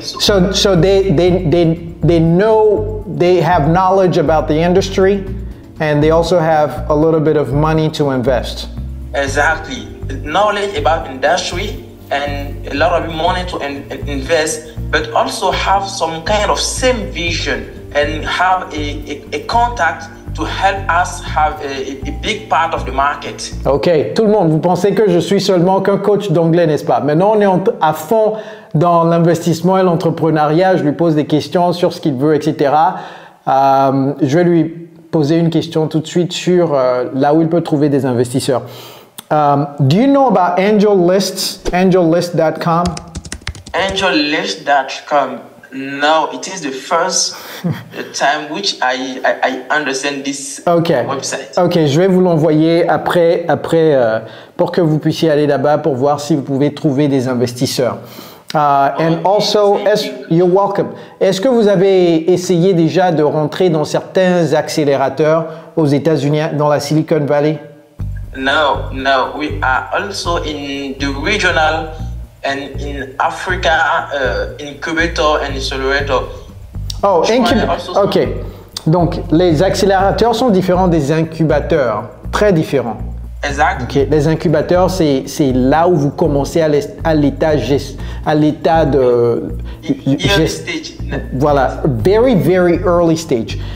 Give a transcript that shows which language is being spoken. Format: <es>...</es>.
<en>So they know, they have knowledge about the industry, and they also have a little bit of money to invest. Exactly. Knowledge about industry and a lot of money to invest, but also have some kind of same vision and have a contact to help us have a big part of the market.</en> <fr>Ok, tout le monde, vous pensez que je suis seulement qu'un coach d'anglais, n'est-ce pas? Maintenant, on est à fond dans l'investissement et l'entrepreneuriat. Je lui pose des questions sur ce qu'il veut, etc. Je vais lui poser une question tout de suite sur là où il peut trouver des investisseurs.</fr> <en>Do you know about AngelLists? AngelList.com? AngelList.com. No, it is the first time which I understand this website.</en> <fr>Ok, je vais vous l'envoyer après pour que vous puissiez aller là-bas pour voir si vous pouvez trouver des investisseurs.</fr> <en>And also, you're welcome.</en> <fr>Est-ce que vous avez essayé déjà de rentrer dans certains accélérateurs aux États-Unis, dans la Silicon Valley?</fr> <en>No. We are also in the regional and in Africa incubator and accelerator. Oh, ok.</en> <fr>Donc, les accélérateurs sont différents des incubateurs, très différents. Exact. Okay. Les incubateurs, c'est là où vous commencez à l'état de</fr> <en>stage. Voilà, very early stage.</en>